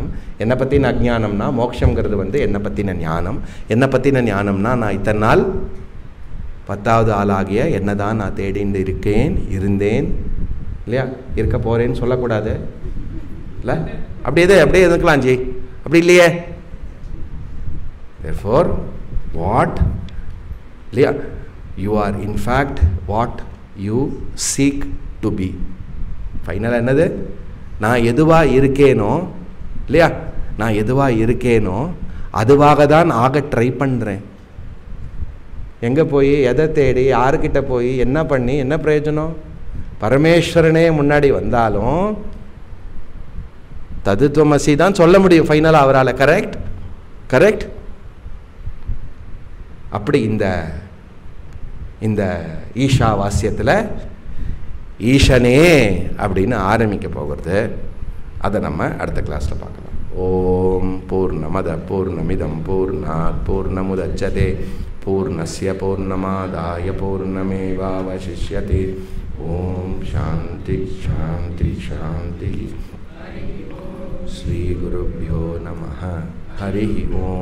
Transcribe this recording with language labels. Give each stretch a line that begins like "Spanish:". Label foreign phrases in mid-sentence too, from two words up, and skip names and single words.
Tamil: என்னை பற்றின அஜ்ஞானம்னா மோட்சங்கிறது வந்து என்னை பற்றின ஞானம். என்னை பற்றின ஞானம்னா நான் இத்தனை நாள் 10வது ஆளாகிய என்ன தான் நான் தேடிண்டு இருந்தேன் இல்லையா, இருக்க போகிறேன்னு சொல்லக்கூடாது இல்லை? அப்படியே எதுக்கலாம் ஜி, அப்படி இல்லையே.
English: therefore what இல்லையா, you are in fact what you seek to be.
Tamil: ஃபைனலாக என்னது, நான் எதுவாக இருக்கேனோ இல்லையா, நான் எதுவாக இருக்கேனோ அதுவாக தான் ஆக ட்ரை பண்ணுறேன். எங்கே போய் எதை தேடி யாருக்கிட்ட போய் என்ன பண்ணி என்ன பிரயோஜனம்? பரமேஸ்வரனே முன்னாடி வந்தாலும் தத்துவமசி தான் சொல்ல முடியும் ஃபைனலாக அவரால். கரெக்ட். அப்படி இந்த ஈஷா வாசியத்தில் ஈஷனே அப்படின்னு ஆரம்பிக்க போகிறது. அதை நம்ம அடுத்த கிளாஸில் பார்க்கலாம்.
Sanskrit: ओम् पूर्णमदः पूर्णमिदम् पूर्णात् पूर्णमुदच्यते पूर्णस्य पूर्णमादाय पूर्णमेवावशिष्यते. ओम् शान्तिः शान्तिः शान्तिः. श्री गुरुभ्यो नमः.